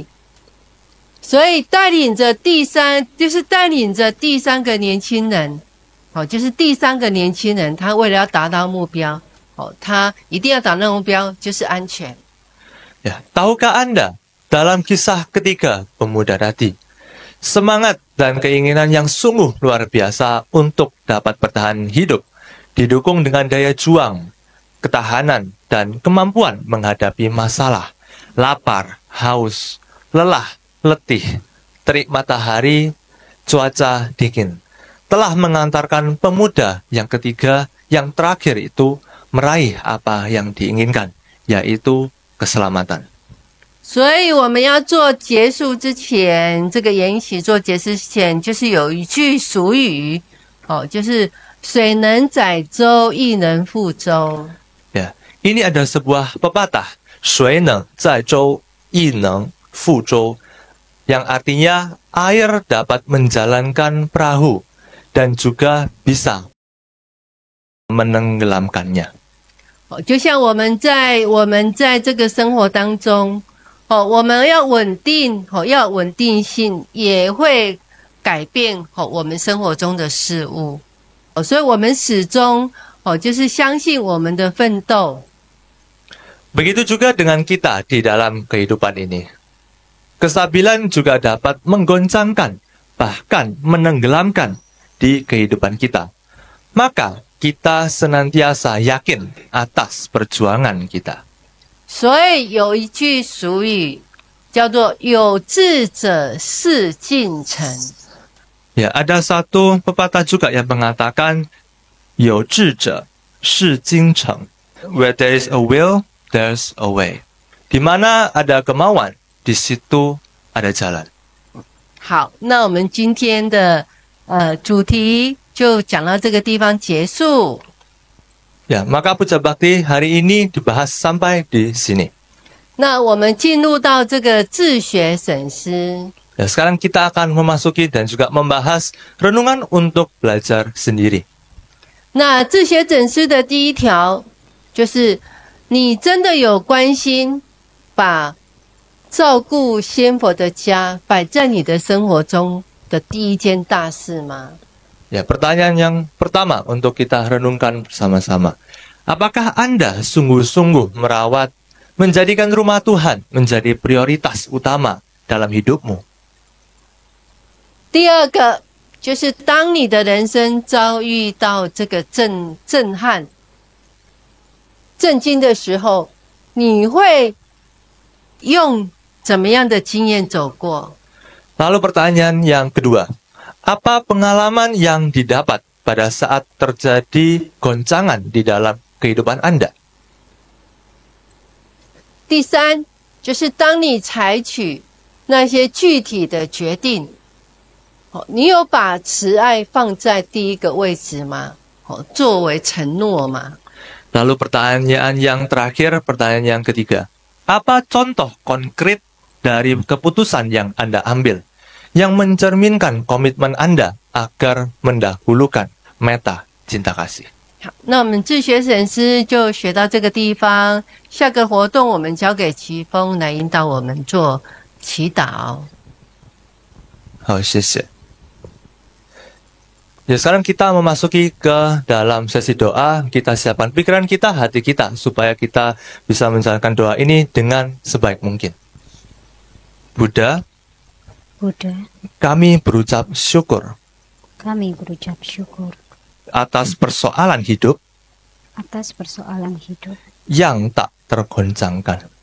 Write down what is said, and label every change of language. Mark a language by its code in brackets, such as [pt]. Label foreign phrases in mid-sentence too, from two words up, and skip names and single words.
[zh] 所以带领着第三个年轻人。就是第3个年轻人，他为了要达到目标，他一定要达到目标，就是安全。 [id] Ya, tahukah Anda dalam kisah ketiga pemuda tadi, semangat dan keinginan yang sungguh luar biasa untuk dapat bertahan hidup, didukung dengan daya juang, ketahanan, dan kemampuan menghadapi masalah, lapar, haus, lelah, letih, terik matahari, cuaca dingin, telah mengantarkan pemuda yang ketiga, yang terakhir itu meraih apa yang diinginkan, yaitu keselamatan. [zh] 所以我们要做结束之前，这个研习做结束之前，就是有一句俗语，就是水能载舟，亦能覆舟。 [id] Ya, ini ada sebuah pepatah, [zh] 水能载舟，亦能覆舟, [id] yang artinya air dapat menjalankan perahu dan juga bisa menenggelamkannya. [zh] 就像我们在这个生活当中，我们要稳定，要稳定性，也会改变我们生活中的事物。所以我们始终就是相信我们的奋斗。 [id] Begitu juga dengan kita di dalam kehidupan ini. Kestabilan juga dapat menggoncangkan, bahkan menenggelamkan di kehidupan kita. Maka kita senantiasa yakin atas perjuangan kita. [zh] 所以有一句俗语叫做有志者事竟成。 [id] Ya, ada satu pepatah juga yang mengatakan [zh] 有志者事竟成. [en] Where there is a will, there's a way. [id] Di mana ada kemauan, di situ ada jalan. [zh] 好，那我们今天的主题就讲到这个地方结束。 [id] Ya, maka puja bakti hari ini dibahas sampai di sini. [zh] 那我们进入到这个自学省思。 [id] Ya, sekarang kita akan memasuki dan juga membahas renungan untuk belajar sendiri. [zh] 那自学省思的第一条就是，你真的有关心把照顾仙佛的家摆在你的生活中的第一件大事吗？ [id] Ya, pertanyaan yang pertama untuk kita renungkan bersama-sama. Apakah Anda sungguh-sungguh merawat, menjadikan rumah Tuhan menjadi prioritas utama dalam hidupmu? [zh] 第二个就是当你的人生遭遇到这个震撼、震惊的时候，你会用怎么样的经验走过？ [id] Lalu pertanyaan yang kedua, apa pengalaman yang didapat pada saat terjadi goncangan di dalam kehidupan Anda? [zh] 第三，就是当你采取那些具体的决定，你有把慈爱放在第一个位置吗？作为承诺吗？ [id] Lalu pertanyaan yang terakhir, pertanyaan yang ketiga, apa contoh konkret dari keputusan yang Anda ambil yang mencerminkan komitmen Anda agar mendahulukan meta cinta kasih? [zh] 好，那我们自学省思就学到这个地方。下个活动我们交给齐峰来引导我们做祈祷。 Oh, 谢谢. [id] Ya, sekarang kita memasuki ke dalam sesi doa. Kita siapkan pikiran kita, hati kita, supaya kita bisa menjalankan doa ini dengan sebaik mungkin. Buddha, kami berucap syukur atas persoalan hidup yang tak tergoncangkan.